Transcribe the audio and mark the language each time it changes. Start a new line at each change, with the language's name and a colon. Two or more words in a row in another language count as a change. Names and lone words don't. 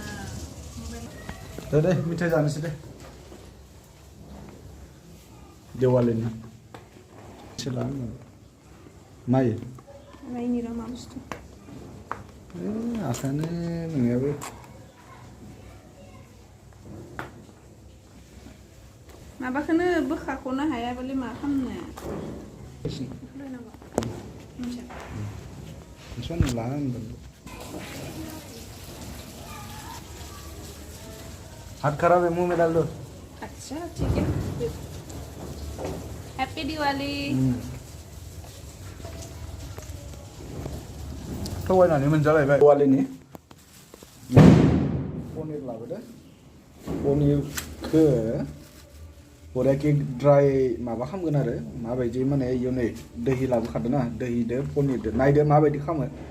Bodo: दे मिथाइ जानोसै दे दिवालीनि सोला माइ नायनि र' मा बुस्थु आसानो नोंनियाबो माबाखौनो बोखाख'नो हाया बोलै मा खालामनो
Hindi: हाथ खराब है मुंह में डाल दो अच्छा ठीक है
English: happy Diwali
Bodo: थगायनानै मोनजालायबाय दिवालीनि पनिर लाबोदो पनिरखौ बरियाके ड्राई माबा खालामगोन आरो माबायदि माने इयाव नै दैहि लाबोखादों ना दैहिदो पनिरदो नायदो माबायदि खालामो